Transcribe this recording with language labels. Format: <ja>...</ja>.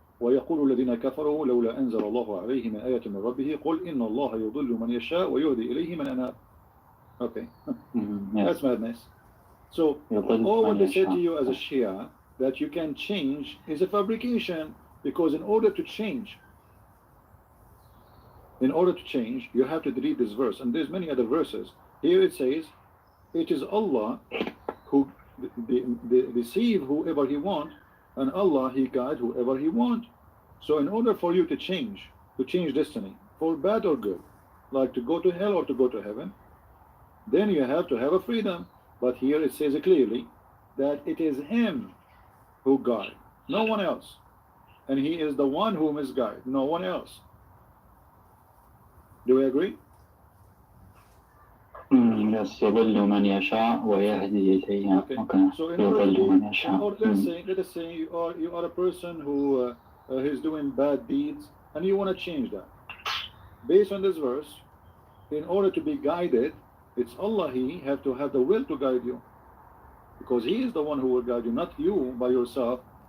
<ar>ويقول الذين كفروا لولا أنزل الله عليه من آية من ربه قل إن الله يضل من يشاء ويهدي إليه من أناب.</ar> <en>Okay. Yes. That's madness. So all what they said to you as a Shia that you can change is a fabrication, because in order to change you have to read this verse, and there's many other verses. Here it says it is Allah who deceive whoever He wants, and Allah, He guide whoever He wants. So in order for you to change destiny, for bad or good, like to go to hell or to go to heaven, then you have to have a freedom. But here it says clearly that it is him who guides, no one else. And he is the one who misguides, no one else. Do we agree? Yes,</en> <ar>يضل من يشاء ويهدي إليه.</ar> <en>Okay. So in order</en> <ar>يضل من</ar> <en>to,</en> <ar>يشاء.</ar> <en>let us say you are a person who is doing bad deeds and you want to change that. Based on this verse, in order to be guided, it's Allah, He have to have the will to guide you, because He is the one who will guide you, not you by yourself.</en>